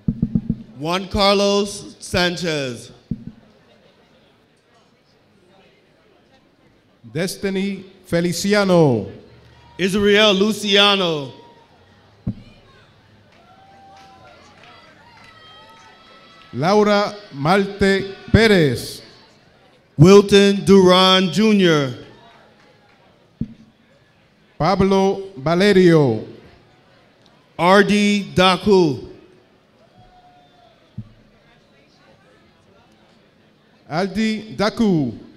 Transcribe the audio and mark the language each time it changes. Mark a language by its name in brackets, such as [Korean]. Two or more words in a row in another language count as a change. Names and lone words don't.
[Spanish] Juan Carlos Sanchez. Destiny Feliciano. Israel Luciano. Laura Malte Perez. Wilton Duran Jr. Pablo Valerio. R.D. Daku. Aldi Daku.